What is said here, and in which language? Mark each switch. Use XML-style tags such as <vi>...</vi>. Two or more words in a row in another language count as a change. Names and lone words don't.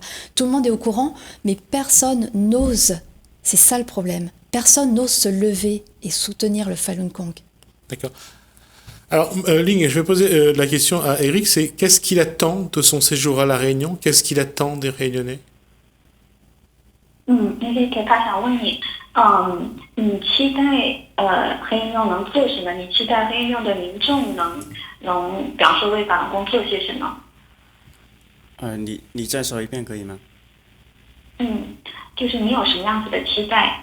<fr>Tout le monde est au courant, mais personne n'ose. C'est ça le problème. Personne n'ose se lever et soutenir le Falun Gong. D'accord. Alors, Ling, je vais poser la question à Eric, c'est qu'est-ce qu'il attend de son séjour à La Réunion? Qu'est-ce qu'il attend des Réunionnais?</fr> <zh>Eric，他想问你，你期待黑运用能做什么？你期待黑运用的民众能表示为法轮功做些什么？你再说一遍可以吗？就是你有什么样子的期待？</zh>